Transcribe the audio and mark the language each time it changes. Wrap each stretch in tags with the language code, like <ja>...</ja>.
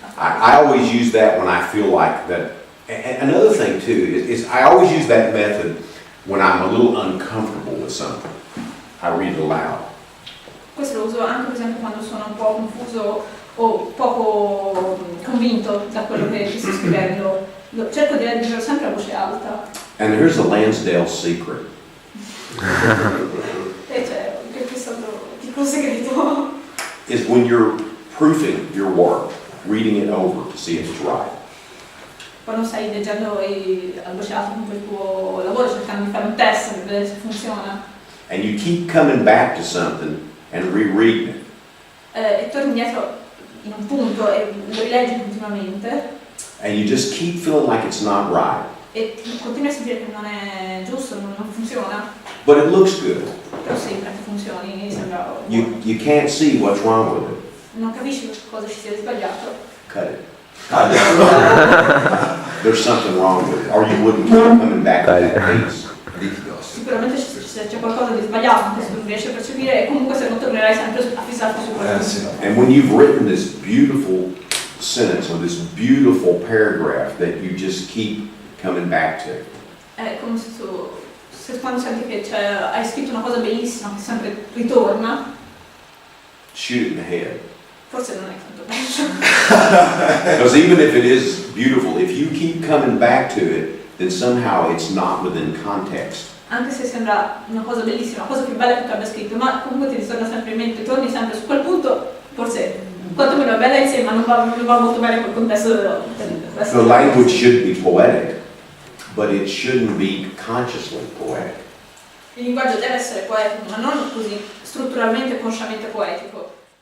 <en>I always use that when I feel like that. And another thing too is I always use that method when I'm a little uncomfortable with something. I read it aloud.</en> <it>Questo lo uso anche per esempio quando sono un po' confuso o poco convinto da quello che sto scrivendo. Cerco di leggerlo sempre a voce alta.</it> <en>And here's the Lansdale secret.</en> <it>E c'è questo piccolo segreto.</it> <en>Is when you're proofing your work, reading it over to see if it's right.</en> <it>Quando stai leggendo a voce alta comunque il tuo lavoro, cercando di fare un test per vedere se funziona.</it> <en>And you keep coming back to something and rereading it.</en> <it>E torni indietro in un punto e lo rileggi continuamente.</it> <en>And you just keep feeling like it's not right.</en> <it>E continui a sentire che non è giusto, non funziona.</it> <en>But it looks good.</en> <it>Però sembra che funzioni, sembra</it> <en>You can't see what's wrong with it.</en> <it>non capisci cosa ci sia di sbagliato.</it> <en>Cut it. There's something wrong with it, or you wouldn't keep coming back to that piece.</en> <it>Sicuramente c'è qualcosa di sbagliato, anche se non riesci a percepire, e comunque se non tornerai sempre a fissarti su quello.</it> <en>And when you've written this beautiful sentence or this beautiful paragraph that you just keep coming back to.</en> <it>È come se quando senti che hai scritto una cosa bellissima che sempre ritorna,</it> <en>Shoot it in the head.</en> <it>forse non è tanto bello.</it> <en>Because even if it is beautiful, if you keep coming back to it, then somehow it's not within context.</en> <it>Anche se sembra una cosa bellissima, una cosa più bella che tu abbia scritto, ma comunque ti ritorna sempre in mente, torni sempre su quel punto, forse quantomeno è bella insieme, ma non va molto bene col contesto del</it> <en>The language should be poetic, but it shouldn't be consciously poetic.</en> <it>Il linguaggio deve essere poetico, ma non così strutturalmente e consciamente poetico.</it>